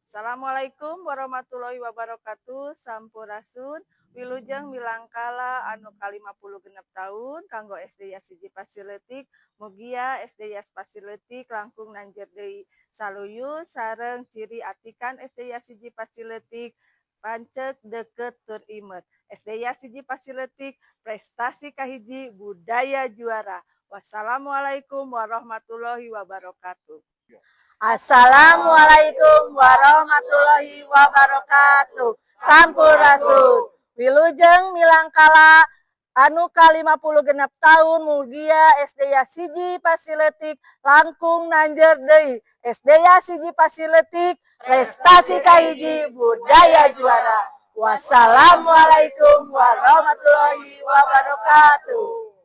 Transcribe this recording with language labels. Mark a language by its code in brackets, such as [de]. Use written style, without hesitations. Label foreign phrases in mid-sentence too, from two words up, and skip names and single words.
[ar] السلام عليكم ورحمة الله وبركاته. [su] Sampurasun. Wilujeng milangkala anu ka-50 genep tahun kanggo SD Yas Siji Pasirleutik, mugia SD Yas Pasirleutik langkung nanjeur deui saluyu sareng ciri atikan SD Yas Siji Pasirleutik pancet deket tur imet. SD Yas Siji Pasirleutik prestasi kahiji budaya juara. [ar] والسلام عليكم ورحمة الله وبركاته. السلام عليكم ورحمة الله وبركاته. [su] Sampurasun. Wilujeng milangkala anu ka-50 genep tahun mugia SD Yas Siji Pasirleutik langkung nanjeur deui. SD Yas Siji Pasirleutik prestasi kahiji budaya juara. [ar] والسلام عليكم ورحمة الله وبركاته.